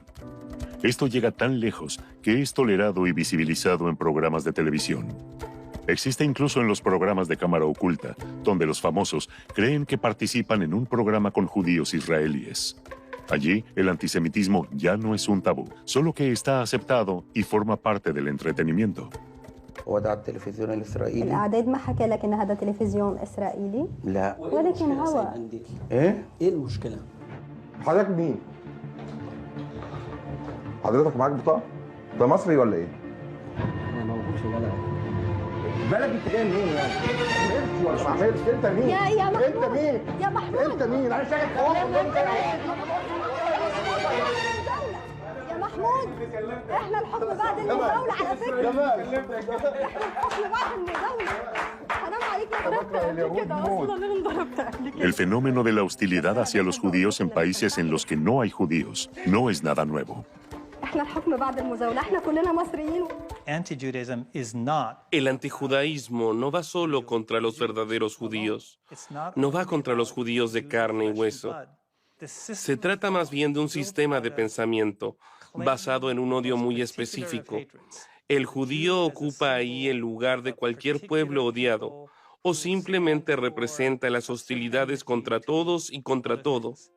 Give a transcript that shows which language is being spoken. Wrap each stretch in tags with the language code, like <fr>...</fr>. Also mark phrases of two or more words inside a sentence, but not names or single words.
<es>Esto llega tan lejos que es tolerado y visibilizado en programas de televisión. Existe incluso en los programas de cámara oculta, donde los famosos creen que participan en un programa con judíos israelíes. Allí, el antisemitismo ya no es un tabú, solo que está aceptado y forma parte del entretenimiento.</es> <ar>الإعداد ما حكى لك إن هذا تلفزيون إسرائيلي؟ لا ولكن هو إيه المشكلة؟ حضرتك مين؟ حضرتك معاك بطاقة؟ ده مصري ولا إيه؟ أنا موجود في بلد. بلد أنت جاي منين يعني؟ حميرتي ولا ما حميرتي؟ أنت مين؟ يا محمود أنت مين؟ يا محمود أنت مين؟ أنا شايف حوارك أنت يا محمود إحنا الحكم بعد المداولة على فكرة. إحنا الحكم بعد المداولة. حرام عليك يا ضربت قبل كده أصلا أنا ضربت قبل كده.</ar> <es>El fenómeno de la hostilidad hacia los judíos en países en los que no hay judíos no es nada nuevo.</es> <ar>إحنا الحكم بعد المزاولة. إحنا كلنا مصريين</ar> <es>El antijudaísmo no va solo contra los verdaderos judíos, no va contra los judíos de carne y hueso. Se trata más bien de un sistema de pensamiento basado en un odio muy específico. El judío ocupa ahí el lugar de cualquier pueblo odiado, o simplemente representa las hostilidades contra todos y contra todo.</es>